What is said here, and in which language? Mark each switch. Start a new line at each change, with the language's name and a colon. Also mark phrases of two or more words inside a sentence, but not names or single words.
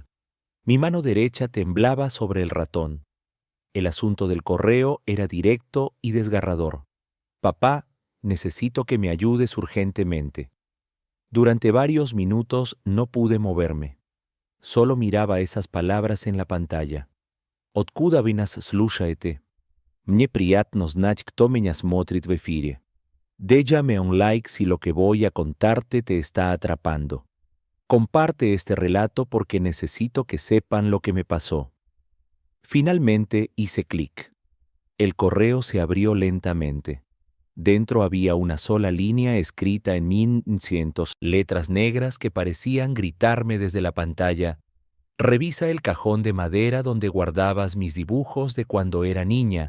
Spanish: Mi mano derecha temblaba sobre el ratón. El asunto del correo era directo y desgarrador. Papá, necesito que me ayudes urgentemente. Durante varios minutos no pude moverme. Solo miraba esas palabras en la pantalla.
Russian: Откуда вы нас слушаете? Мне приятно знать, кто меня смотрит в эфире.
Spanish: Déjame un like si lo que voy a contarte te está atrapando. Comparte este relato porque necesito que sepan lo que me pasó. Finalmente hice clic. El correo se abrió lentamente. Dentro había una sola línea escrita en 1100 letras negras que parecían gritarme desde la pantalla: revisa el cajón de madera donde guardabas mis dibujos de cuando era niña.